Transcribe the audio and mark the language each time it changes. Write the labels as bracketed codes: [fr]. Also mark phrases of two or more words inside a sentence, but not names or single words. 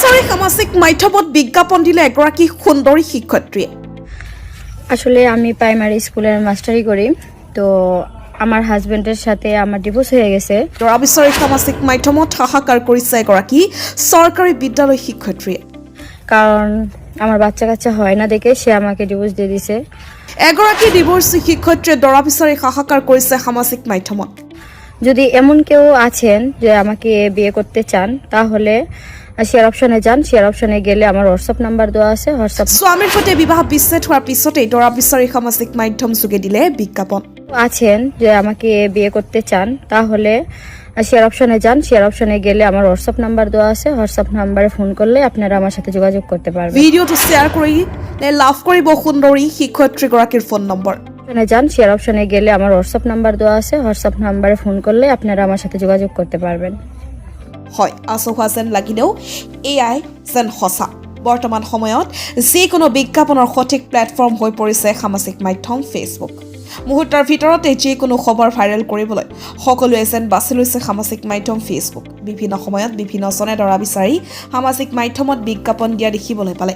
[as] সামাজিক মাধ্যমত বিজ্ঞাপন দিলে এগৰাকী সুন্দৰী শিক্ষয়িত্ৰীয়ে। [bn] আসলে আমি প্রাইমারি স্কুলের মাস্টারি করি, তো আমার হাজবেন্ডের সাথে আমার ডিভোর্স হয়ে গেছে। [as] দৰা বিচাৰি সামাজিক মাধ্যমত হাহাকাৰ কৰিছে এগৰাকী চৰকাৰী বিদ্যালয় শিক্ষয়িত্ৰীয়ে। [bn] কারণ আমার বাচ্চা কাচ্চা হয় না দেখে সে আমাকে ডিভোর্স দিয়ে দিছে। [as] এগৰাকী ডিভোর্সী শিক্ষয়িত্ৰীয়ে দৰা বিচাৰি হাহাকাৰ কৰিছে সামাজিক মাধ্যমত। [bn] যদি এমন কেউ আছেন যে আমাকে বিয়ে করতে চান, তাহলে শেয়ার অপশনে যান। শেয়ার অপশনে গেলে আমার হোয়াটসঅ্যাপ নাম্বার দেওয়া আছে। হোয়াটসঅ্যাপ [as] স্বামীৰ সৈতে বিবাহ বিচ্ছেদ হোৱাৰ পিছতেই দৰা বিচাৰি সামাজিক মাধ্যম যোগে দিলে বিজ্ঞাপন। [bn] আছেন যে আমাকে বিয়ে করতে চান, তাহলে শেয়ার অপশনে যান। শেয়ার অপশনে গেলে আমার হোয়াটসঅ্যাপ নাম্বার দেওয়া আছে। হোয়াটসঅ্যাপ নাম্বারে ফোন করলে আপনারা আমার সাথে যোগাযোগ করতে পারবেন। [as] ভিডিঅ'টো শ্বেয়াৰ কৰি লাভ কৰিব সুন্দৰী শিক্ষয়িত্ৰীগৰাকীৰ ফোন নম্বৰ। [bn] যান। শেয়ার অপশনে গেলে আমার হোয়াটসঅ্যাপ নাম্বার দেওয়া আছে। হোয়াটসঅ্যাপ নাম্বারে ফোন করলে আপনারা আমার সাথে যোগাযোগ করতে পারবেন। [as] হয়, আচহুৱা যেন লাগিলেও এয়াই যেন সঁচা। বৰ্তমান সময়ত যিকোনো বিজ্ঞাপনৰ সঠিক প্লেটফৰ্ম হৈ পৰিছে সামাজিক মাধ্যম ফেচবুক। মুহূৰ্তৰ ভিতৰতে যিকোনো খবৰ ভাইৰেল কৰিবলৈ সকলোৱে যেন বাছি লৈছে সামাজিক মাধ্যম ফেচবুক। বিভিন্ন সময়ত বিভিন্নজনে দৰা বিচাৰি সামাজিক মাধ্যমত বিজ্ঞাপন দিয়া দেখিবলৈ পালে।